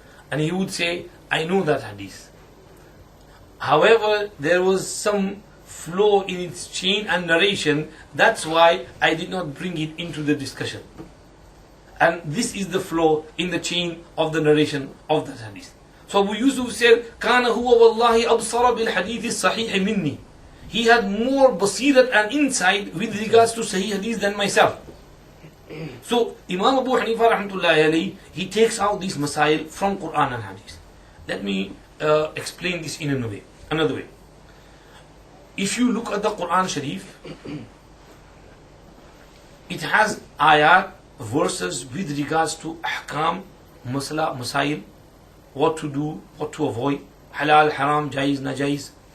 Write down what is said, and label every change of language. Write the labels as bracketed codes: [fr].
[en] And he would say, I know that hadith. However, there was some flaw in its chain and narration. That's why I did not bring it into the discussion. And this is the flaw in the chain of the narration of that hadith. So Abu Yusuf said, [ar] كَانَ هُوَ وَاللَّهِ أَبْصَرَ بِالْحَدِيثِ الصَّحِيحِ مِنِّي. [en] He had more basirat and insight with regards to Sahih Hadith than myself. So Imam Abu Hanifa rahmatullahi alayhi, he takes out these masail from Quran and Hadith. Let me explain this in another way. If you look at the Quran Sharif, it has ayat, verses with regards to ahkam, masla, masail, what to do, what to avoid, halal, haram, jaiz, najaiz.